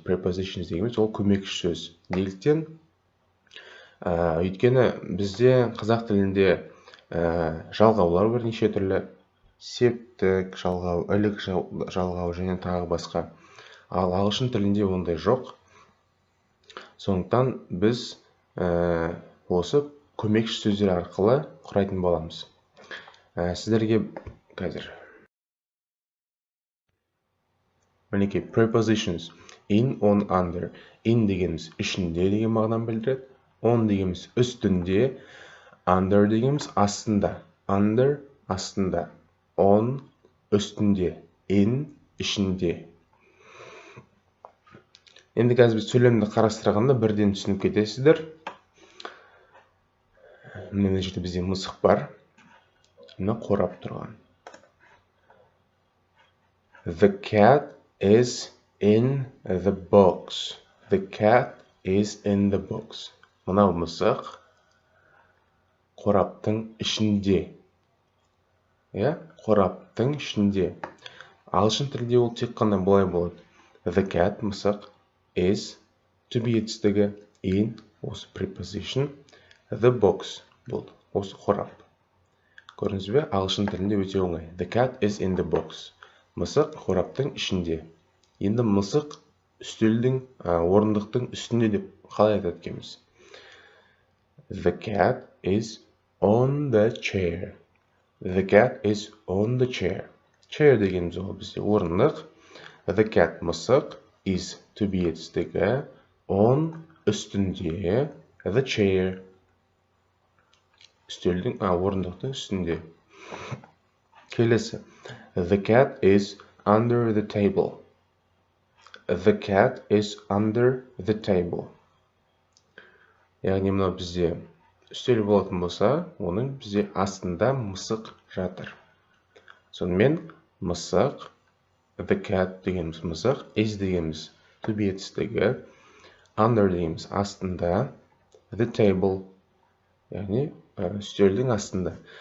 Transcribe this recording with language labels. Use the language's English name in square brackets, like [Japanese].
[Kazakh] Prepositions дегеніміз ол көмекші сөз. Неліктен? Өйткені бізде қазақ тілінде жалғаулар бар неше түрлі, септік жалғау, ілік жалғау және тағы басқа. Ал ағылшын тілінде ондай жоқ. Сондықтан біз осы көмекші сөздер арқылы құрайтын боламыз. Сіздерге қазір мінекей prepositions in, on, under. In дегеніміз ішінде деген мағынаны білдіреді. On дегеніміз үстінде, under дегеніміз астында. Under астында, on үстінде, in ішінде. Енді қазір біз сөйлемді қарастырғанда бірден түсініп кетесіздер. Мына жерде бізде мысық бар. Мына қорап тұрған. [English] The cat is in the box. The cat is in the box. [Kazakh] Мынау мысық қораптың ішінде. Қораптың ішінде. Ағылшын тілінде ол тек қана былай болады. The cat мысық, is to be етістігі, in осы preposition, the box бұл осы қорап. Көрдіңіз бе? Ағылшын тілінде өте оңай. [English] The cat is in the box. [Kazakh] Мысық қораптың ішінде. Енді мысық үстелдің, орындықтың үстінде деп қалай айтады екенбіз? [English] The cat is on the chair. The cat is on the chair. [Kazakh] Chair дегеніміз ол бізде орындық. The cat мысық, is to be етістігі, on үстінде, the chair үстелдің, орындықтың үстінде. Келесі. [English] The cat is under the table. The cat is under the table. [Kazakh] Яғни мынау бізде үстел болатын болса, оның бізде астында мысық жатыр. Сонымен мысық, the cat дегеніміз мысық, is дегеніміз to be етістігі, under дегеніміз астында, the table, яғни үстелдің астында.